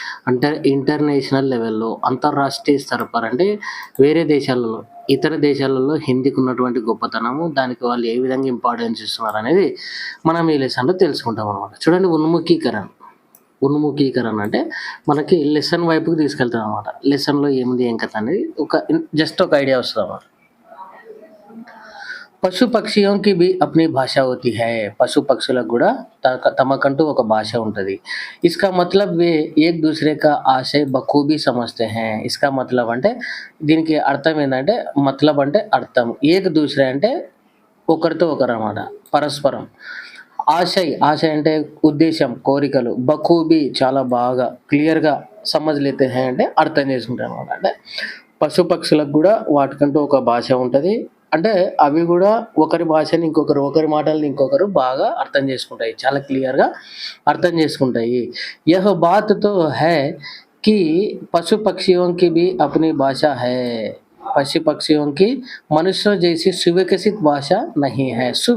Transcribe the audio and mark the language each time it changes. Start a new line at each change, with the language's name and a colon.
Telugu: అంటే ఇంటర్నేషనల్ లెవెల్లో అంతర్రాష్ట్రీయ స్థరపర్ అంటే వేరే దేశాలలో, ఇతర దేశాలలో హిందీకి ఉన్నటువంటి గొప్పతనము, దానికి వాళ్ళు ఏ విధంగా ఇంపార్టెన్స్ ఇస్తున్నారు అనేది మనం ఈ లెసన్లో తెలుసుకుంటాం అనమాట. చూడండి, ఉన్ముఖీకరణ అంటే మనకి లెసన్ వైపుకి తీసుకెళ్తాం అనమాట. లెసన్లో ఏముంది ఏం కథ అనేది జస్ట్ ఒక ఐడియా వస్తుంది అన్నమాట.
Hindi: పశు పక్షిयों की भी अपनी भाषा होती है.
Telugu: పశు పక్షులకు కూడా తమకంటూ ఒక భాష ఉంటుంది.
Hindi: इसका मतलब वे एक दूसरे का आशय बखूबी समझते हैं. इसका मतलब
Telugu: అంటే దీనికి అర్థం ఏంటంటే, మతలబ్ అంటే అర్థం, ఏక్ దూసరే అంటే ఒకరితో ఒకరు అన్నమాట, పరస్పరం. ఆశయ అంటే ఉద్దేశం, కోరికలు. బఖూబీ చాలా బాగా, క్లియర్గా.
Hindi: సమజ్ లేతే హై
Telugu: అంటే అర్థం చేసుకుంటారు అన్నమాట. అంటే పశు పక్షులకు కూడా వాటికంటూ ఒక భాష ఉంటుంది. అంటే అవి కూడా ఒకరి భాషని ఇంకొకరు, ఒకరి మాటల్ని ఇంకొకరు బాగా అర్థం చేసుకుంటాయి, చాలా క్లియర్గా అర్థం చేసుకుంటాయి.
Hindi: యహ్ బాత్ తో హై कि पशु पक्षियों की भी अपनी भाषा है. पशु पक्षियों की मनुष्यों जैसी सुविकसित भाषा नहीं है.